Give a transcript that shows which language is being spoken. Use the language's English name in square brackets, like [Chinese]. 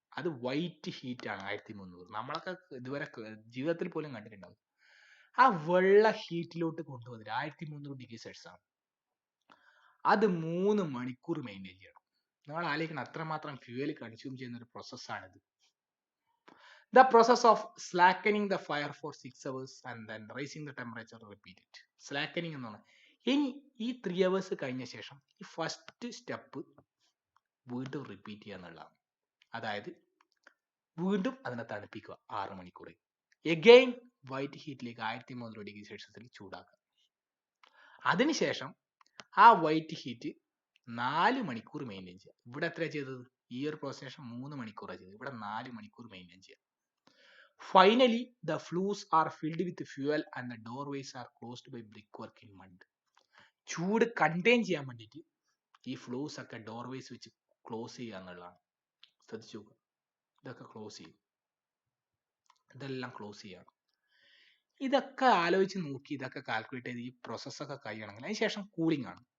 [Malayalam] അത് white heat ആണ് 1300. നമ്മളൊക്കെ ഇതുവരെ ജീവിതത്തിൽ പോലും കണ്ടിട്ടുണ്ടാവും. ആ വെള്ള ഹീറ്റിലോട്ട് കൊണ്ടുവന്നിട്ട് 1300 ഡിഗ്രി സെൽഷ്യസ് ആണ്. അത് 3 മണിക്കൂർ മെയിൻറ്റെയിൻ ചെയ്യണം. നമ്മൾ ആലോചിക്കണം അത്രമാത്രം ഫ്യൂവൽ കൺസ്യൂം ചെയ്യുന്ന ഒരു പ്രോസസ്സാണിത്. [English] The process of slackening the fire for 6 hours and then raising the temperature, repeat it. [Malayalam] Slackening എന്നാണ്. ഇനി ഈ 3 hours കഴിഞ്ഞ ശേഷം ഈ ഫസ്റ്റ് സ്റ്റെപ്പ് വീണ്ടും റിപ്പീറ്റ് ചെയ്യുക എന്നുള്ളതാണ്. അതായത് വീണ്ടും അതിനെ തണുപ്പിക്കുക 6 മണിക്കൂർ. Again white ഹീറ്റിലേക്ക് 1300 degree സെൽഷ്യസിൽ ചൂടാക്കുക. അതിനുശേഷം ആ വൈറ്റ് ഹീറ്റ് 4 മണിക്കൂർ മെയിൻറ്റെയിൻ ചെയ്യുക. ഇവിടെ എത്ര ചെയ്തത്? ഈ ഒരു പ്രോസസ് 3 മണിക്കൂറാണ് ചെയ്തത്. ഇവിടെ 4 മണിക്കൂർ മെയിൻറ്റെയിൻ ചെയ്യുക. [English] Finally, the flues are filled with fuel and the doorways are closed by brickwork in mud. [Malayalam] ചൂട് കണ്ടെയ്ൻ ചെയ്യാൻ വേണ്ടിയിട്ട് ഈ ഫ്ലൂസ് ഒക്കെ ഡോർവേസ് വെച്ച് ക്ലോസ് ചെയ്യുക എന്നുള്ളതാണ്. ശ്രദ്ധിച്ചു നോക്കുക, ഇതൊക്കെ ക്ലോസ് ചെയ്യും. ഇതെല്ലാം ക്ലോസ് ചെയ്യണം. ഇതൊക്കെ ആലോചിച്ച് നോക്കി ഇതൊക്കെ കാൽക്കുലേറ്റ് ചെയ്ത് ഈ പ്രോസസ്സൊക്കെ കഴിയണമെങ്കിൽ അതിനുശേഷം കൂളിംഗ് ആണ്.